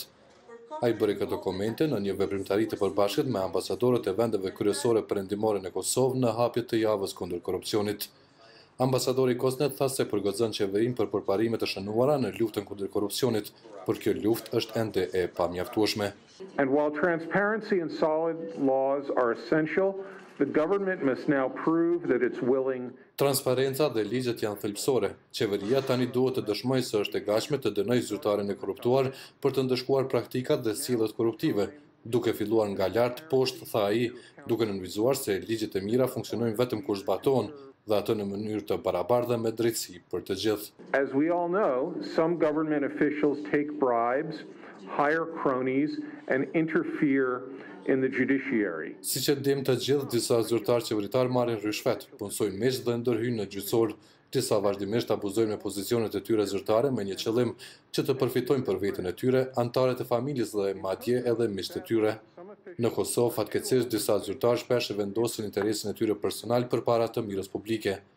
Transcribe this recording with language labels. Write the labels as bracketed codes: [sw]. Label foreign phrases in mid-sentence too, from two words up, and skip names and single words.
[sq] Ai bëri këto komente në një veprimtari të përbashkët me ambasadorët e vendeve kryesore perëndimore në Kosovë në hapjet të javës kundër korrupsionit. Ambasadori Kosnet tha se përgëzon qeverinë për përparimet e shënuara në luftën kundër korrupsionit, por kjo luftë është ende e pamjaftueshme. [en] And while transparency and solid laws are essential, the government must now prove that it's willing. [sq] Transparenca dhe ligjet janë thelbësore. Qeveria tani duhet të dëshmojë se është e gatshme të dënojë zyrtarin e korruptuar për të ndëshkuar praktikat dhe sjelljet korruptive, duke filluar nga lart poshtë, tha ai, duke nënvizuar se ligjet e mira funksionojnë vetëm kur zbatohen dhe ato në mënyrë të barabartë me drejtësi për të gjithë. [en] As we all know, some government officials take bribes, hire cronies and interfere in the judiciary. [sq] Siç e dim të gjithë, disa zyrtarë qeveritar marrin rishfet, punësojnë miq dhe ndërhyjnë në gjyqësor, disa vazhdimisht abuzojnë me pozicionet e tyre zyrtare me një qëllim që të përfitojnë për veten e tyre, anëtarët e familjes dhe madje edhe miqtë e tyre. Në Kosovë, fatkeqësisht, disa zyrtarë shpesh vendosin interesin e tyre personal përpara të mirës publike.